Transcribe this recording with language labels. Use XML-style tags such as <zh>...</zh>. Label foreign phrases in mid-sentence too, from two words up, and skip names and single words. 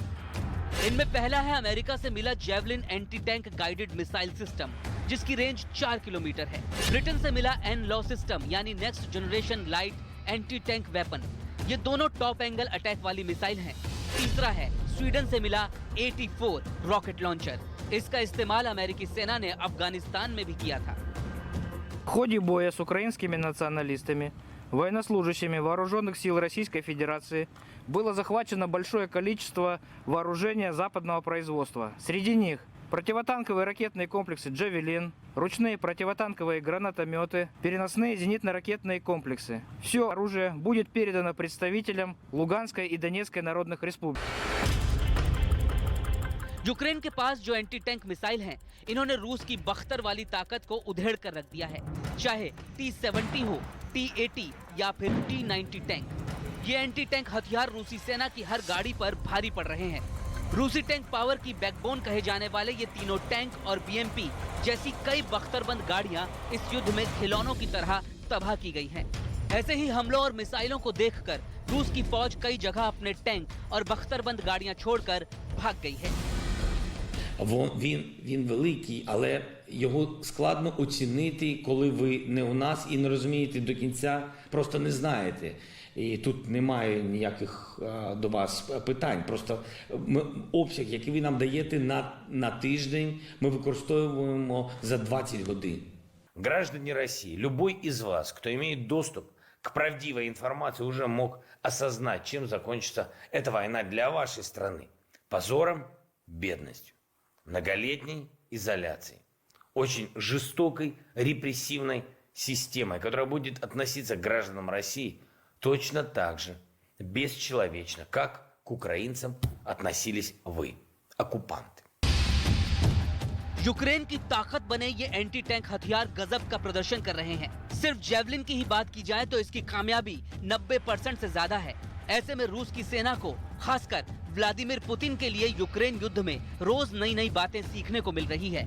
<hi>इनमें पहला है अमेरिका से मिला जेवलिन</hi> <en>anti tank guided missile system,</en> <hi>जिसकी रेंज 4 किलोमीटर है। ब्रिटेन से मिला एन-लॉ सिस्टम यानी</hi> <en>next generation light anti tank weapon.</en> <hi>ये दोनों</hi> <en>top angle attack</en> <hi>वाली मिसाइल हैं। तीसरा है स्वीडन से मिला AT-4</hi> <en>rocket launcher.</en> <hi>इसका इस्तेमाल अमेरिकी सेना ने अफगानिस्तान में भी किया था।</hi> <ru>В ходе боя с украинскими националистами, военнослужащими вооруженных сил Российской Федерации, было захвачено большое количество вооружения западного производства. Среди них противотанковые ракетные комплексы «Джавелин», ручные противотанковые гранатометы, переносные зенитно-ракетные комплексы. Все оружие будет передано представителям Луганской и Донецкой народных республик.</ru> <hi>यूक्रेन के पास जो</hi> <en>anti tank missile</en> <hi>हैं, इन्होंने रूस की बख्तर वाली ताकत को उधेड़ कर रख दिया है, चाहे T-70 हो, T-80 या फिर T-90 टैंक। ये</hi> <en>anti tank</en> <hi>हथियार रूसी सेना की हर गाड़ी पर भारी पड़ रहे हैं। रूसी</hi> <en>tank power</en> <hi>की बैकबोन कहे जाने वाले ये तीनों टैंक और BMP जैसी कई बख्तरबंद गाड़ियां इस युद्ध में खिलौनों की तरह तबाह की गई हैं। ऐसे ही हमलों और मिसाइलों को देखकर रूस की फौज कई जगह अपने टैंक और बख्तरबंद गाड़ियां छोड़कर भाग गई है।</hi> <uk>Він великий, але його складно оцінити, коли ви не у нас і не розумієте до кінця, просто не знаєте. І тут немає ніяких до вас питань. Просто обсяг, який ви нам даєте на тиждень, ми використовуємо за 20 годин.</uk> <ru>Граждане России, любой из вас, кто имеет доступ к правдивой информации, уже мог осознать, чем закончится эта война для вашей страны. Позором, бедностью, многолетней изоляцией, очень жестокой репрессивной системой, которая будет относиться к гражданам России точно так же бесчеловечно, как к украинцам относились вы, оккупанты.</ru> <hi>यूक्रेन की ताकत बने ये</hi> <en>anti tank</en> <hi>हथियार गजब का प्रदर्शन कर रहे हैं। सिर्फ जेवलिन की ही बात की जाए तो इसकी कामयाबी 90% से ज्यादा है। ऐसे में रूस की सेना को, खासकर व्लादिमीर पुतिन के लिए यूक्रेन युद्ध में रोज नई नई बातें सीखने को मिल रही है।</hi>